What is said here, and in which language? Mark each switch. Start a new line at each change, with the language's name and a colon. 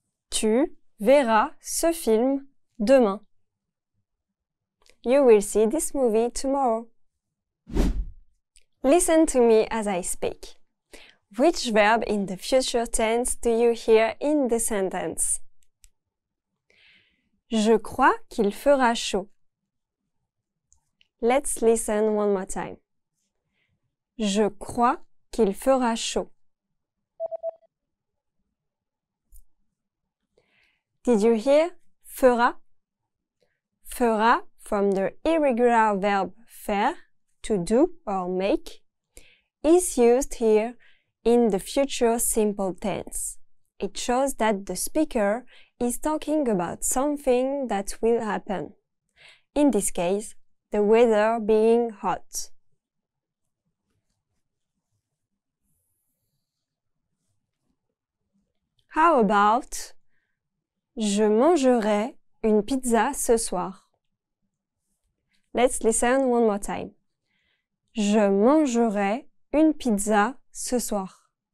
French: Tu verras ce film demain.
English: You will see this movie tomorrow. Listen to me as I speak. Which verb in the future tense do you hear in the sentence?
French: Je crois qu'il fera chaud.
English: Let's listen one more time.
French: Je crois qu'il fera chaud.
English: Did you hear fera? Fera from the irregular verb faire, to do or make, is used here in the future simple tense. It shows that the speaker is talking about something that will happen. In this case, the weather being hot. How about
French: je mangerai une pizza ce soir?
English: Let's listen one more time.
French: Je mangerai une pizza ce soir.